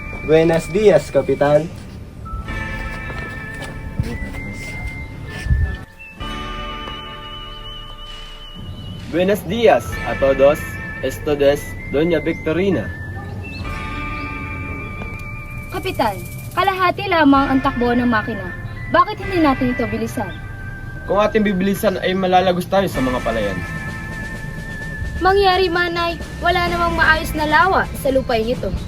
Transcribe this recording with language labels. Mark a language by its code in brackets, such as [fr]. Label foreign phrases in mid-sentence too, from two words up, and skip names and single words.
[es] Buenos dias, Kapitan. Buenos días a todos. Esto es Doña Victorina. [tl] Kapitan, kalahati lamang ang takbo ng makina. Bakit hindi natin ito bilisan? Kung ating bibilisan ay malalagos tayo sa mga palayan. Mangyari man ay wala namang maayos na lawa sa lupain ito.